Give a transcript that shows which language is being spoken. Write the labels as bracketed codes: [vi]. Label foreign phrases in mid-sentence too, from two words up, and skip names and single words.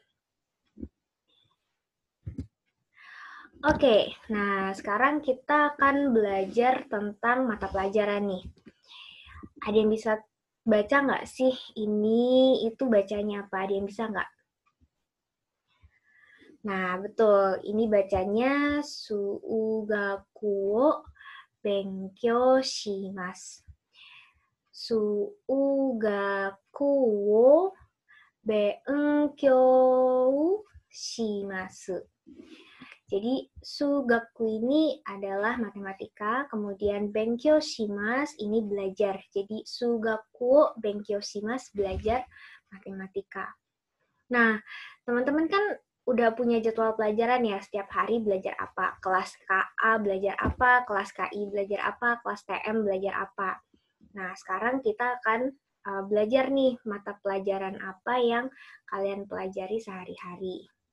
[id] Oke, nah sekarang kita akan belajar tentang mata pelajaran nih. Ada yang bisa baca nggak sih ini itu bacanya apa? Ada yang bisa nggak? Nah, betul. Ini bacanya [ja] 数学を勉強します. 数学を勉強します. [id] Jadi, sugaku ini adalah matematika, kemudian [ja] 勉強します [id] ini belajar. Jadi, [ja] 数学を勉強します [id] belajar matematika. Nah, teman-teman kan udah punya jadwal pelajaran ya, setiap hari belajar apa, kelas KA belajar apa, kelas KI belajar apa, kelas TM belajar apa. Nah, sekarang kita akan belajar nih mata pelajaran apa yang kalian pelajari sehari-hari.